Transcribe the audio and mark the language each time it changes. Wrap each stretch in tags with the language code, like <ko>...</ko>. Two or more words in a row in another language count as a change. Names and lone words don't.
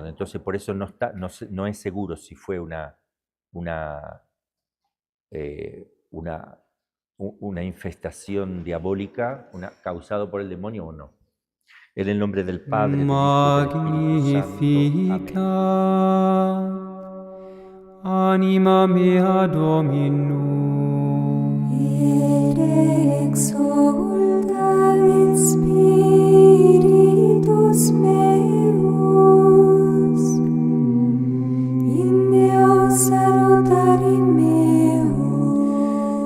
<es>Entonces por eso no es seguro si fue una infestación diabólica causada por el demonio o no. En el nombre del Padre, del Hijo y del Espíritu Santo. Amén.</es> <la>Anima mea Dominum, Et exulta in spiritus meus, in Deo salutari meo,</la>